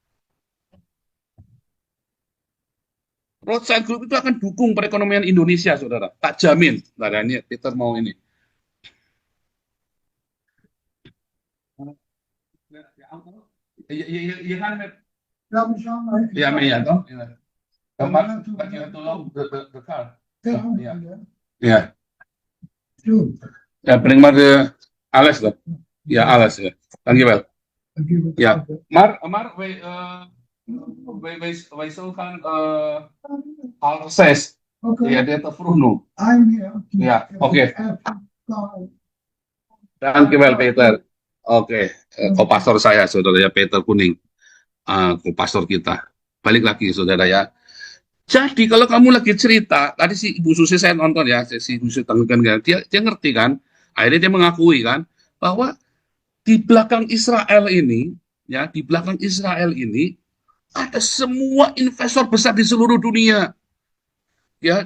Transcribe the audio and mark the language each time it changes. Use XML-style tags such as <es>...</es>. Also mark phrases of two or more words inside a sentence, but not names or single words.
<id>Rothschild Group itu akan dukung perekonomian Indonesia, saudara. Tak jamin. Nah, ini Peter mau ini.</id> <nl>You kan met, ja, maar ja, toch? Ja.</nl> <en>Maar you have to load the car.</en> <nl>Ja. Ja. Ja, breng maar alles dan. Ja, alles. Ja. Dankjewel. Ja. Maar wij zullen half 6. Ja, dit te vroeg nog. Ja, oké. Dankjewel, Peter.</nl> <id>Oke, kopastor saya, saudara ya, Peter Kuning. Kopastor kita. Balik lagi, saudara ya. Jadi kalau kamu lagi cerita, tadi si Ibu Susi saya nonton ya, si Ibu Susi tanggungan kan, dia ngerti kan, akhirnya dia mengakui kan, bahwa di belakang Israel ini, ya, di belakang Israel ini ada semua investor besar di seluruh dunia, ya.</id>